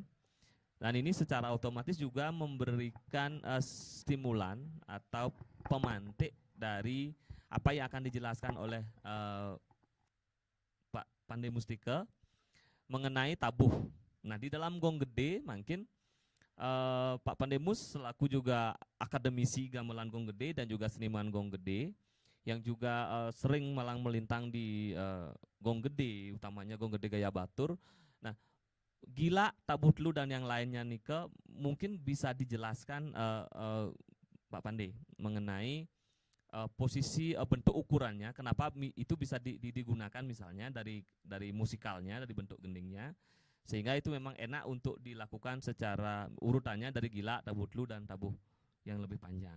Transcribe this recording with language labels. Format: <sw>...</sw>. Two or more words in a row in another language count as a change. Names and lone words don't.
<id>Dan ini secara otomatis juga memberikan stimulan atau pemantik dari apa yang akan dijelaskan oleh Pak Pandey Mustika mengenai tabuh. Nah, di dalam gong gede mungkin Pak Pandemus selaku juga akademisi gamelan gong gede dan juga seniman gong gede yang juga sering malang melintang di gong gede, utamanya gong gede gaya batur. Nah, gila, tabuh telu dan yang lainnya nike mungkin bisa dijelaskan Pak Pandey mengenai posisi bentuk ukurannya, kenapa itu bisa digunakan misalnya dari musikalnya, dari bentuk gendingnya, sehingga itu memang enak untuk dilakukan secara urutannya dari gila, tabuh telu dan tabuh yang lebih panjang.</id>